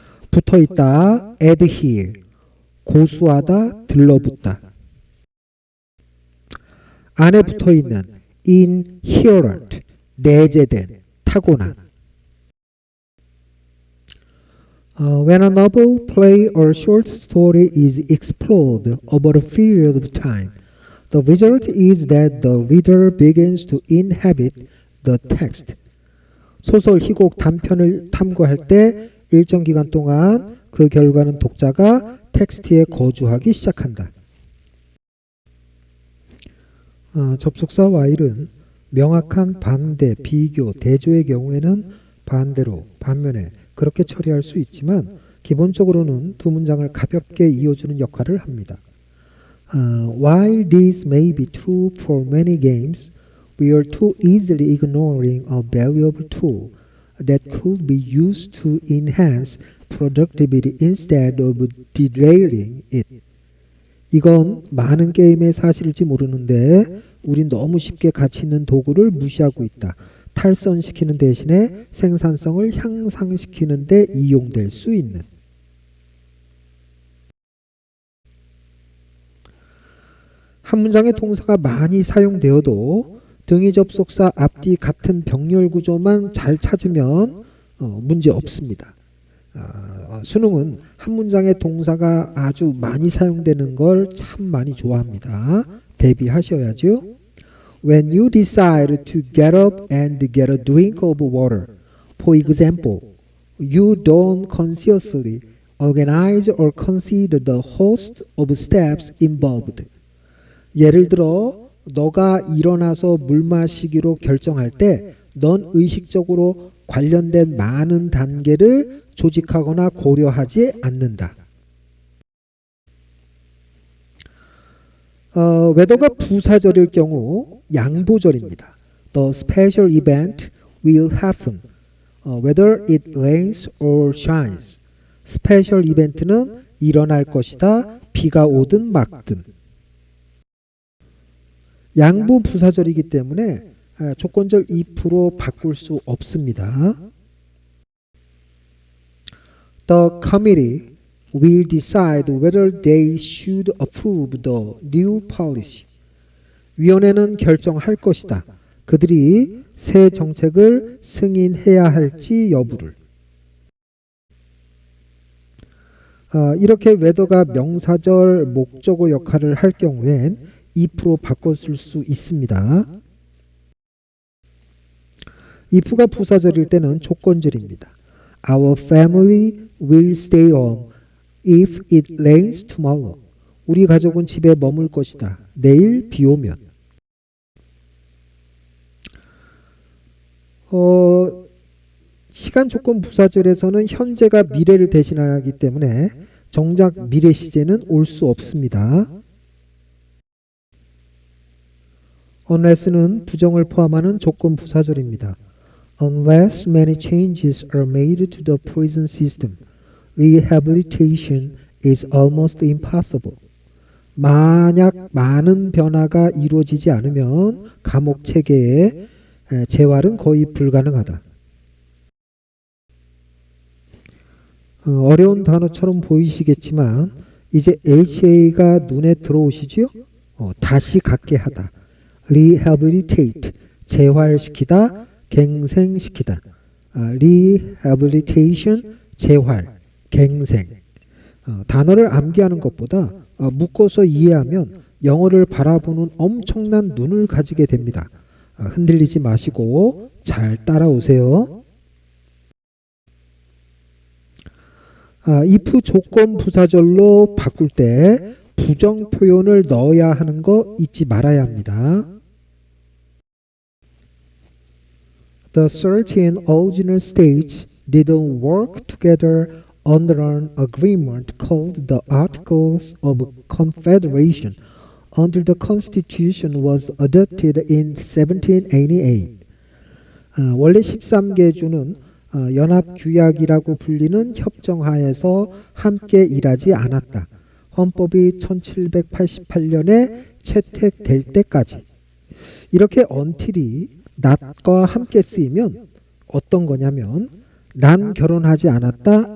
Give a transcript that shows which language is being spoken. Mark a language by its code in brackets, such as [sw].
[ko] 붙어있다, adhere, 고수하다, 들러붙다. 안에 붙어있는 inherent, 내재된, 타고난. [en] When a novel, play, or short story is explored over a period of time, the result is that the reader begins to inhabit the text. [ko] 소설, 희곡, 단편을 탐구할 때 일정 기간 동안 그 결과는 독자가 텍스트에 거주하기 시작한다. 접속사 while은 명확한 반대, 비교, 대조의 경우에는 반대로, 반면에 그렇게 처리할 수 있지만 기본적으로는 두 문장을 가볍게 이어주는 역할을 합니다. [en] While this may be true for many games, we are too easily ignoring a valuable tool that could be used to enhance productivity instead of derailing it. [ko] 이건 많은 게임의 사실일지 모르는데 우린 너무 쉽게 가치 있는 도구를 무시하고 있다. 탈선시키는 대신에 생산성을 향상시키는 데 이용될 수 있는. 한 문장의 동사가 많이 사용되어도 등위 접속사 앞뒤 같은 병렬 구조만 잘 찾으면 문제 없습니다. 수능은 한 문장의 동사가 아주 많이 사용되는 걸 참 많이 좋아합니다. 대비하셔야죠. [en] When you decide to get up and get a drink of water, for example, you don't consciously organize or consider the host of steps involved. [ko] 예를 들어 너가 일어나서 물 마시기로 결정할 때 넌 의식적으로 관련된 많은 단계를 조직하거나 고려하지 않는다. 웨더가 부사절일 경우 양보절입니다. [en] The special event will happen whether it rains or shines. [ko] 스페셜 이벤트는 일어날 것이다. 비가 오든 막든. 양보 부사절이기 때문에 조건절 if로 바꿀 수 없습니다. [en] The committee will decide whether they should approve the new policy. [ko] 위원회는 결정할 것이다. 그들이 새 정책을 승인해야 할지 여부를. 이렇게 whether가 명사절 목적어 역할을 할 경우엔 if로 바꿨을 수 있습니다. if가 부사절일 때는 조건절입니다. [en] Our family will stay home if it rains tomorrow. [ko] 우리 가족은 집에 머물 것이다. 내일 비 오면. 시간 조건 부사절에서는 현재가 미래를 대신하기 때문에 정작 미래 시제는 올 수 없습니다. unless는 부정을 포함하는 조건 부사절입니다. [en] Unless many changes are made to the prison system, rehabilitation is almost impossible. [ko] 만약 많은 변화가 이루어지지 않으면 감옥 체계의 재활은 거의 불가능하다. 어려운 단어처럼 보이시겠지만 이제 HA가 눈에 들어오시죠? 다시 갖게 하다. rehabilitate, 재활시키다, 갱생시키다. rehabilitation, 재활, 갱생. 단어를 암기하는 것보다 묶어서 이해하면 영어를 바라보는 엄청난 눈을 가지게 됩니다. 흔들리지 마시고 잘 따라오세요. if 조건 부사절로 바꿀 때 부정 표현을 넣어야 하는 거 잊지 말아야 합니다. [en] The certain original states didn't work together under an agreement called the Articles of Confederation until the Constitution was adopted in 1788. [ko] 원래 13개 주는 연합규약이라고 불리는 협정하에서 함께 일하지 않았다. 헌법이 1788년에 채택될 때까지. 이렇게 until이 not과 함께 쓰이면 어떤 거냐면 난 결혼하지 않았다.